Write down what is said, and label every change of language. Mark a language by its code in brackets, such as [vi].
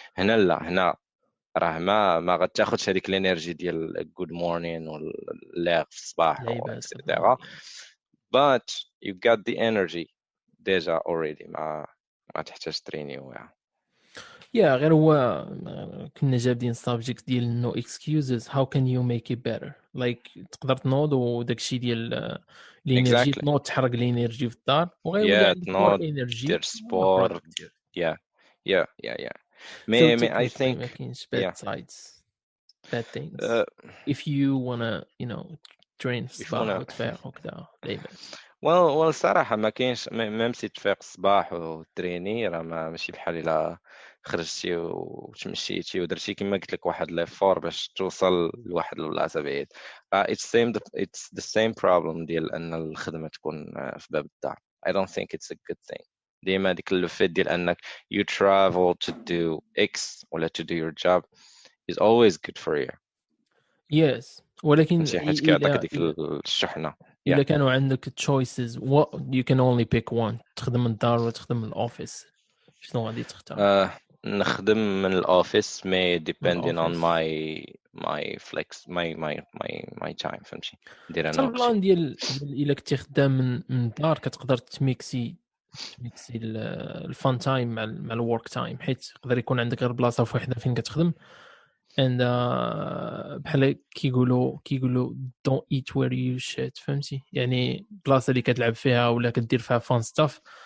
[ar] هنا راه ما غتاخذش هذيك الانرجي ديال جود مورنين ولا في الصباح وكذا. [en] but you got the energy [ar] ديجا [en] already [ar] ما تحتاج ترينيوها. غير هو كنا جابدين سابجيكت ديال [en] no excuses. how can you make it better like [ar] تقدر تنوض وداكشي ديال الانرجي تنوض تحرق الانرجي في الدار وغير عندك انرجي دير سبور. [en] yeah me I think [ar] ما كاينش [en] bad sides bad things if you wanna train [ar] في الصباح وتفيق وكذا دايما. well صراحه ما كاينش ميم سي تفيق الصباح وتريني راه ماشي بحال الا خرجتي وتمشيتي ودرتي كما قلت لك واحد ليفور باش توصل لواحد البلاصه بعيد. [en] it's the same problem [ar] ديال ان الخدمه تكون في باب الدار. [en] I don't think it's a good thing. [ar] ديما ديك اللفت ديال انك [en] you travel to do X [ar] ولا [en] to do your job is always good for you. [ar] yes ولكن حيت كيعطيك ديك الشحنه. إذا كانوا عندك [en] choices what you can only pick one [ar] تخدم من الدار ولا تخدم من الأوفيس شنو غادي تختار؟ نخدم من الأوفيس مي [en] depending on my flex my time [ar] فهمتي ندير حتى انا وقتي. البلان ديال الا كنتي خدام من الدار كتقدر تميكسي الفان تايم مع الورك تايم، حيت يقدر يكون عندك غير بلاصه وحده فين كتخدم and بحال كيقولوا [en] don't eat where you shit، [ar] فهمتي؟ يعني بلاصه اللي كتلعب فيها ولا كدير فيها فان ستاف